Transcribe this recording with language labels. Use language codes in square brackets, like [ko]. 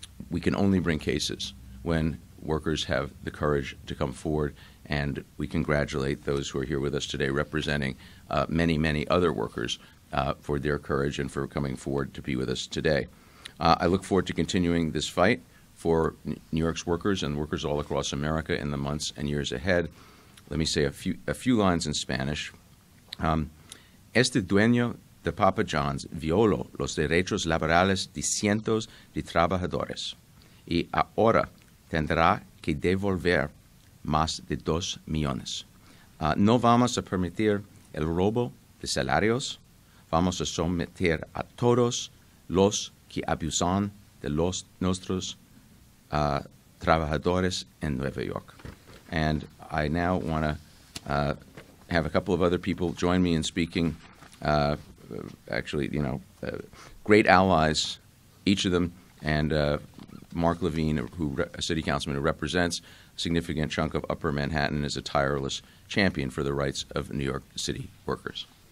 [en] We can only bring cases when workers have the courage to come forward, and we congratulate those who are here with us today representing many, many other workers for their courage and for coming forward to be with us today. I look forward to continuing this fight for New York's workers and workers all across America in the months and years ahead. Let me say a few lines in Spanish. [es] Este dueño de Papa John's violó los derechos laborales de cientos de trabajadores y ahora tendrá que devolver más de 2 millones. No vamos a permitir el robo de salarios. Vamos a someter a todos los que abusan de nuestros trabajadores en Nueva York. [en] And I now want to have a couple of other people join me in speaking. Actually, great allies, each of them, and Mark Levine, a city councilman who represents a significant chunk of Upper Manhattan, is a tireless champion for the rights of New York City workers.